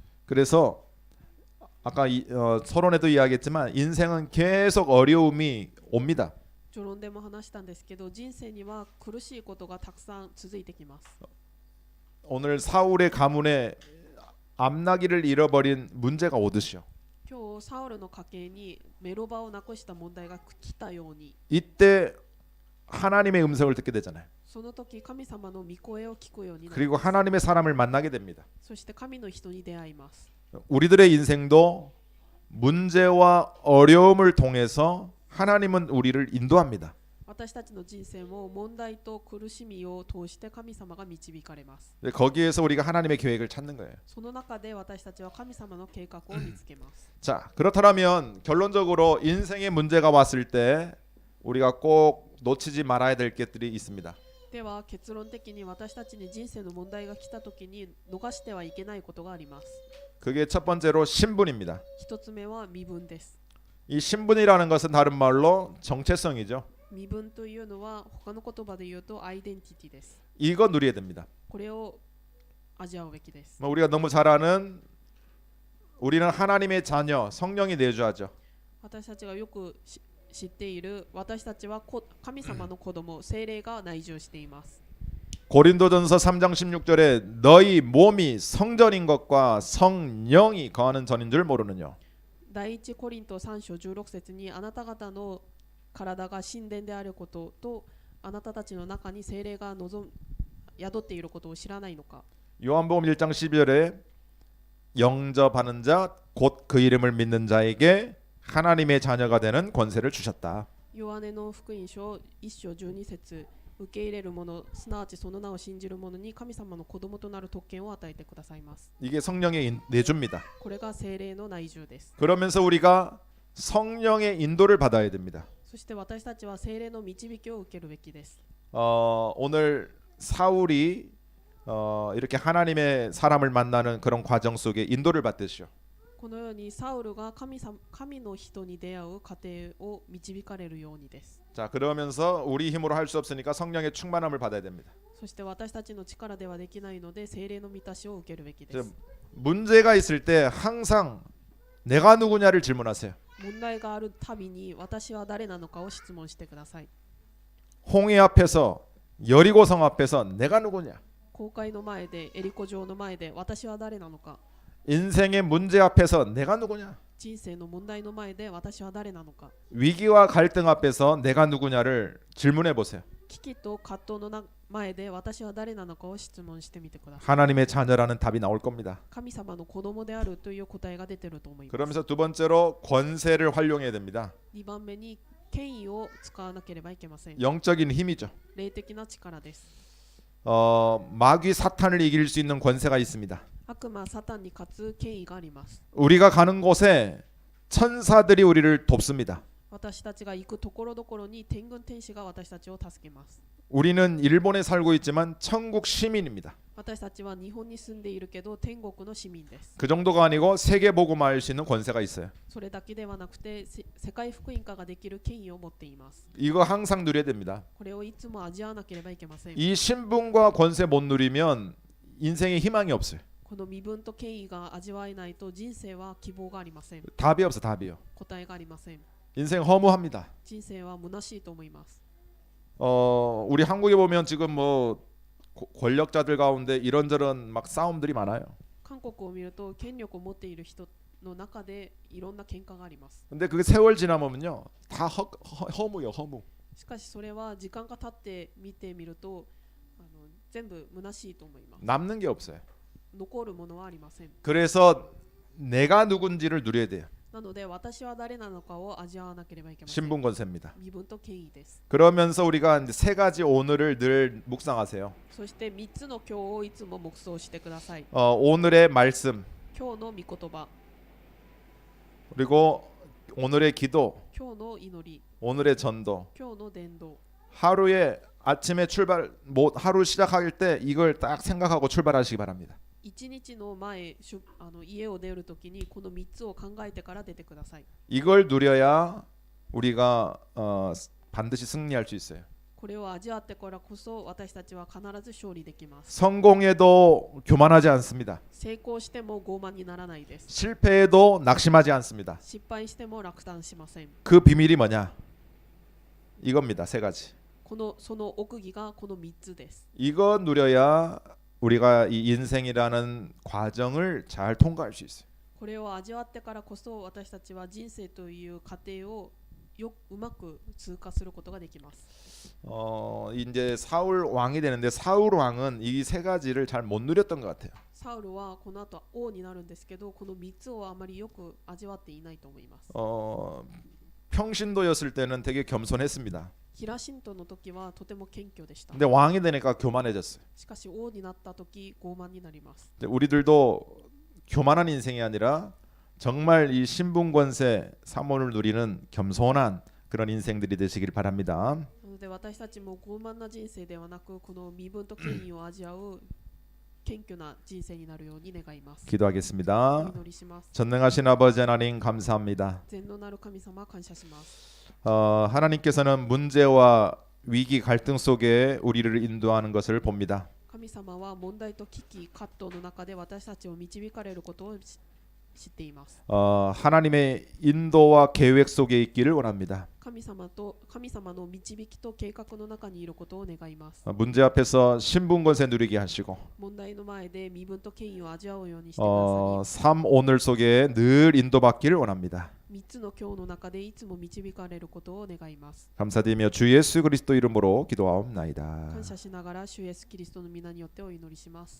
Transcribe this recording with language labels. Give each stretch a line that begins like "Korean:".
Korean: 그래서 아까 서론에도 이야기했지만 인생은 계속 어려움이 옵니다.
Japanese: 序論でも話したんですけど、人生には苦しいことがたくさん続いてきます。
Korean: 오늘 사울의 가문에 암나기를 잃어버린 문제가 오듯이요.
Japanese: 今日サウルの家系にメロバをなくした問題が来たように、
Korean: 이때 하나님의 음성을 듣게 되잖아요.
Japanese: その時神様の御声を聞くようになり
Korean: 그리고
Japanese: ます。
Korean: 하나님의 사람을 만나게 됩니다.
Japanese: そして神の人に出会います。
Korean: 우리들의 인생도 문제와 어려움을 통해서 하나님은 우리를 인도합니다.
Japanese: 私たちの人生も問題と苦しみを通して神様が導かれます。
Korean: 거기에서 우리가 하나님의 계획을 찾는 거예요.
Japanese: その中で私たちは神様の計画を見つけます。
Korean: 자, 그렇다면 결론적으로 인생의 문제가 왔을 때 우리가 꼭 놓치지 말아야 될 것들이 있습니다.
Japanese: では結論的に私たちに人生の問題が来た時に逃してはいけないことがあります。
Korean: 그게 첫 번째로 신분입니다.
Japanese: 一つ目は身分です。
Korean: 이 신분이라는 것은 다른 말로 정체성이죠.
Japanese: 身分というのは他の言葉で言うとアイデンティティです。
Korean: 이거 누려야 됩니다.
Japanese: これを味わうべきです。
Korean: 우리가 너무 잘 아는 우리는 하나님의 자녀, 성령이 내주하죠.
Japanese: 私たちがよく知っている私たちは神様の子供、聖霊が内住しています。
Korean: 고린도전서 3장 16절에 너희 몸이 성전인 것과 성령이 거하는 전인 줄 모르느냐.
Japanese: 第一コリント3章16節にあなた方の体が神殿であることとあなたたちの中に聖霊が宿っていることを知らないのか。
Korean: 요한복음 1장 12절에 영접하는 자 곧 그 이름을 믿는 자에게 하나님의 자녀가 되는 권세를 주셨다.
Japanese: ヨハネの福音書1章12節受け入れる者すなわちその名を信じる者に神様の子供となる特権を与えてくださいます。
Korean: 이게 성령의 내주입니다.
Japanese: これが聖霊の内住です。
Korean: 그러면서 우리가 성령의 인도를 받아야 됩니다.
Japanese: そして私たちは聖霊の導きを受けるべきです。
Korean: 오늘 사울이 이렇게 하나님의 사람을 만나는 그런 과정 속에 인도를 받듯이요.
Japanese: このようにサウルが神の人に出会う過程を導かれるようにです。
Korean: 자, 그러면서 우리 힘으로 할 수 없으니까 성령의 충만함을 받아야 됩니다.
Japanese: そして私たちの力ではできないので聖霊の満たしを受けるべきで
Korean: 자,
Japanese: す。
Korean: 문제가 있을 때 항상 내가 누구냐를 질문하세요.
Japanese: 問題があるたびに私は誰なのかを質問してください。
Korean: 홍해 앞에서 여리고성 앞에서 내가 누구냐.
Japanese: 公会の前でエリコ城の前で私は誰なのか。
Korean: 인생의 문제 앞에서 내가 누구냐.
Japanese: 人生の問題の前で私は誰なのか。
Korean: 위기와 갈등 앞에서 내가 누구냐를 질문해 보세요.
Japanese: 危機と葛藤の前で私は誰なのかを質問してみてください。
Korean: 하나님의 자녀라는 답이 나올 겁니다.
Japanese: 神様の子供であるという答えが出てると思います。
Korean: 그러면서 두 번째로 권세를 활용해야 됩니다.
Japanese: 2番目に権威を使わなければいけません。
Korean: 영적인 힘이죠.
Japanese: 霊的な力です。
Korean: 마귀 사탄을 이길 수 있는 권세가 있습니다.
Japanese: 悪魔サタンに勝つ権威があります。
Korean: 우리가 가는 곳에 천사들이 우리를 돕습니다.
Japanese: 私たちが行くところどころに天軍天使が私たちを助けます。
Korean: 우리는 일본에 살고 있지만 천국 시민입니다.
Japanese: 私たちは日本に住んでいるけど天国の市民です。
Korean: 그 정도가 아니고 세계 복음화할 수 있는 권세가 있어요.
Japanese: それだけではなくて世界福音化ができる権威を持っています。
Korean: 이거 항상 누려야 됩니다.
Japanese: これをいつも味わわなければいけません。
Korean: 이 신분과 권세 못 누리면 인생에 희망이 없어요.
Japanese: この身分と権威が味わえないと人生は希望がありません。
Korean: 답이 없어, 답이요.
Japanese: 答えがありません。
Korean: 인생 허무합니다.
Japanese: 人生は虚しいと思います。
Korean: 우리 한국에 보면 지금 뭐 권력자들 가운데 이런저런 막 싸움들이 많아요.
Japanese: 韓国を見ると権力を持っている人の中でいろんな喧嘩があります。
Korean: 근데 그게 세월 지나면요 다 허무요, 허무.
Japanese: しかしそれは時間が経って見てみると全部虚しいと思います。
Korean: 남는 게 없어요.
Japanese: 残るものはありません。
Korean: 그래서 내가 누군지를 누려야 돼요.
Japanese: なので私は誰なのかを味わわなければいけません。
Korean: 신분 권세입니다.
Japanese: 身分と権威です。
Korean: 그러면서 우리가 이제 세 가지 오늘을 늘 묵상하세요.
Japanese: そして3つの今日をいつも黙想してください。
Korean: 오늘의 말씀
Japanese: 今日の御言葉、
Korean: 그리고 오늘의 기도,
Japanese: 今日の祈り、
Korean: 오늘의 전도.
Japanese: 今日の伝道。
Korean: 하루에 아침에 출발 하루 시작할 때 이걸 딱 생각하고 출발하시기 바랍니다.
Japanese: 一日の前、家を出るときにこの3つを考えてから出てください。
Korean: 이걸 누려야 우리가 반드시 승리할 수 있어요.
Japanese: これを味わってからこそ私たちは必ず勝利できます。
Korean: 성공해도 교만하지 않습니다.
Japanese: 成功しても傲慢にならないです。
Korean: 실패해도 낙심하지 않습니다.
Japanese: 失敗しても落胆しません。
Korean: 그 비밀이 뭐냐? 이겁니다. 세 가지.
Japanese: その奥義がこの3つです。
Korean: 이거 누려야 우리가 이 인생이라는 과정을 잘 통과할 수 있어요.
Japanese: これを味わってからこそ私たちは人生という過程をうまく通過することができます。
Korean: 이제 사울 왕이 되는데 사울 왕은 이 세 가지를 잘 못 누렸던 것 같아요.
Japanese: サウルはこの後王になるんですけど、この3つをあまりよく味わっていないと思います。
Korean: 평신도였을 때는 되게 겸손했습니다.
Japanese: ヒラシントの時はとても謙虚でした。
Korean: 근데 왕이 되니까 교만해졌어요.
Japanese: しかし王になった時傲慢になります。
Korean: 우리들도 교만한 인생이 아니라 정말 이 신분권세 사모를 누리는 겸손한 그런 인생들이 되시길 바랍니다.
Japanese: なので私たちも傲慢な人生ではなく、この身分と権威を味わう謙虚な人生になるように願います。
Korean: 기도하겠습니다.
Japanese: お祈りします。
Korean: 전능하신 아버지 하나님 감사합니다.
Japanese: 全能なる神様感謝します。
Korean: 하나님께서는 문제와 위기 갈등 속에 우리를 인도하는 것을 봅니다.
Japanese: 神様は問題と危機葛藤の中で私たちを導かれることを知っています。
Korean: 하나님의 인도와 계획 속에 있기를 원합니다.
Japanese: 神様の導きと計画の中にいることを願います。
Korean: 문제 앞에서 신분권세 누리게 하시고
Japanese: 問題の前で身分と権威を味わうようにしてください。
Korean: 삶 오늘 속에 늘 인도받기를 원합니다.
Japanese: 3つの今日の中でいつも導かれることを願います。
Korean: 감사드리며 주 예수 그리스도 이름으로 기도하옵나이다.
Japanese: 感謝しながら主イエスキリストの皆によってお祈りします。